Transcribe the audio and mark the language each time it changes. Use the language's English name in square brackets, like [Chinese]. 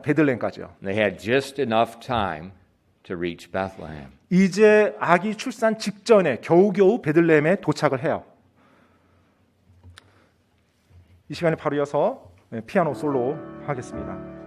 [Korean] 베들레헴까지요. [English] They had just enough time to reach Bethlehem. [Korean] 이제 아기 출산 직전에 겨우겨우 베들레헴에 도착을 해요. 이 시간에 바로 이어서 피아노 솔로 하겠습니다.